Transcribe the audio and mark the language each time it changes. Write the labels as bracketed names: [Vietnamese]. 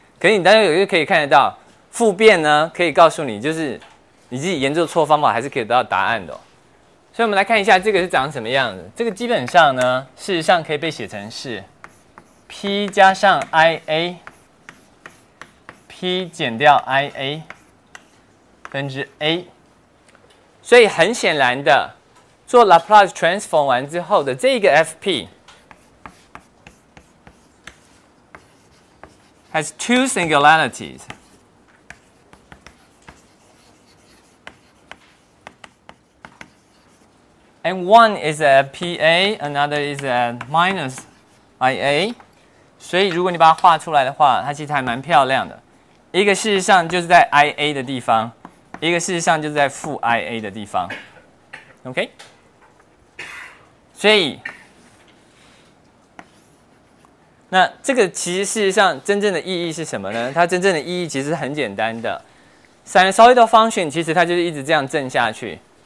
[Chinese] 可是你大家有一个可以看得到，复变呢可以告诉你，就是你自己研究错方法还是可以得到答案的、所以我们来看一下这个是长什么样子。这个基本上呢，事实上可以被写成是 p 加上 ia，p 减掉 ia。分之 a， 所以很显然的，做 Laplace transform 完之后的这个 [English] fp has two singularities， and one is at pa， another is at minus ia。 [Chinese] 所以如果你把它画出来的话，它其实还蛮漂亮的。一个事实上就是在 ia 的地方。一个事实上就是在负 ia 的地方 ，OK？所以，那这个其实事实上真正的意义是什么呢？它真正的意义其实很简单的 ，sinusoid function 其实它就是一直这样震下去。